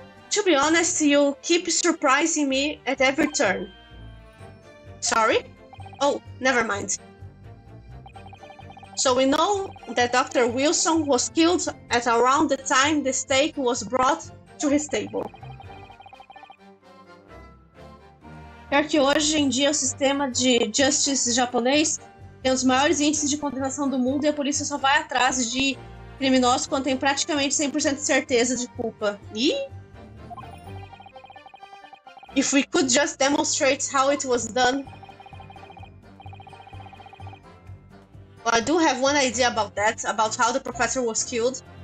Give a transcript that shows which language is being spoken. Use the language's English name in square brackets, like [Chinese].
[English] To be honest, you keep surprising me at every turn. Sorry? Oh, never mind. So we know that Dr. Wilson was killed at around the time the steak was brought to his table. [Portuguese] Quer que hoje em dia o sistema de justice japonês tem os maiores índices de condenação do mundo e a polícia só vai atrás de criminosos quando tem praticamente 100% de certeza de culpa. [English] E if we could just demonstrate how it was done. Well, I do have one idea about that, about how the professor was killed.